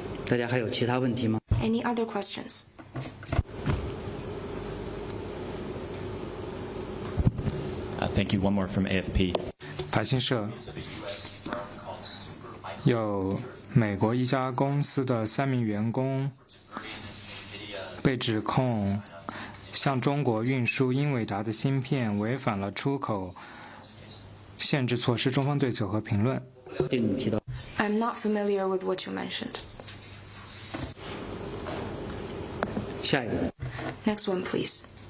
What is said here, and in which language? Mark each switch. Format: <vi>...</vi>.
<en>Any other questions? Thank you. One more from AFP.</en> <zh>法新社有美国一家公司的3名员工被指控向中国运输英伟达的芯片，违反了出口限制措施。中方对此有何评论？</zh> <en>I'm not familiar with what you mentioned.</en> <zh>下一个。</zh> <en>Next one, please.</en>